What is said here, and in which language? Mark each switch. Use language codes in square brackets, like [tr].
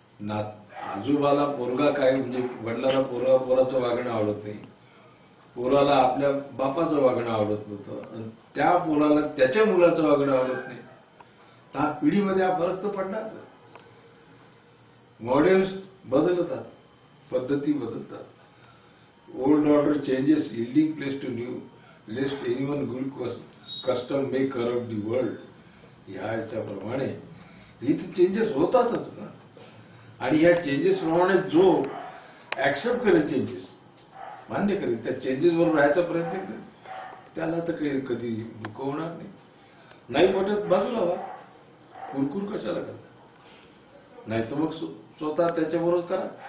[mr] आजोबाला पोरगा काय, म्हणजे वडिलाला पोराचं वागणं आवडत नाही, पोराला आपल्या बापाचं वागणं आवडत नव्हतं, आणि त्या पोराला त्याच्या मुलाचं वागणं आवडत नाही. हा पिढीमध्ये हा फरक तर पडणार. मॉडेल्स बदलतात, पद्धती बदलतात. [en] Old order changes, yielding place to new, lest anyone good custom may corrupt the world. [mr] याच्याप्रमाणे इथे चेंजेस होतातच ना. आणि या चेंजेस प्रमाणे जो ऍक्सेप्ट करेल, चेंजेस मान्य करेल, त्या चेंजेस बरोबर राहायचा प्रयत्न करेल, त्याला तर काही कधी दुःख होणार नाही. नाही पटत बाजूला व्हा, कुरकुर कशाला करता. नाही तर मग स्वतः त्याच्याबरोबर करा.